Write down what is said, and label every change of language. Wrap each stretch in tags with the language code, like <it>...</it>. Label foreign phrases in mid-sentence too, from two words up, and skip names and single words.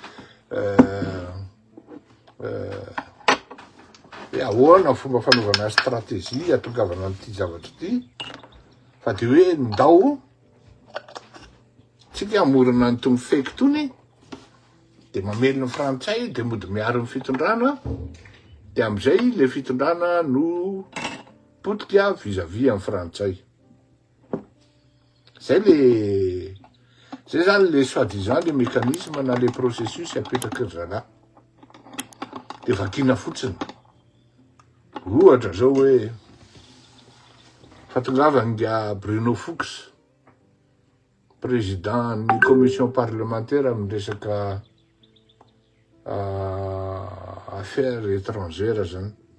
<mg>ahoana fomba fanaovana stratégie atongavana an'ity zavatra ity fa dia hoe ndao tsika amorona an'itony fake tony dia mamelona frantsay dia mody miaro ny fitondrana dia amin'izay le fitondrana no potika</mg> <fr>vis-à-vis</fr> <mg>amin'ny frantsay. Zay zany le</mg> <fr>soi-disant le mécanisme</fr> <mg>na le processus apetraky ry zalahy dia vakina fotsiny. Ohatra zao hoe fatongavany Bruno Fuchs président ny</mg> <fr>commission parlementaire</fr> <mg>amin'ny resaka</mg> <fr>affaires étrangères</fr> <mg>zany.</mg>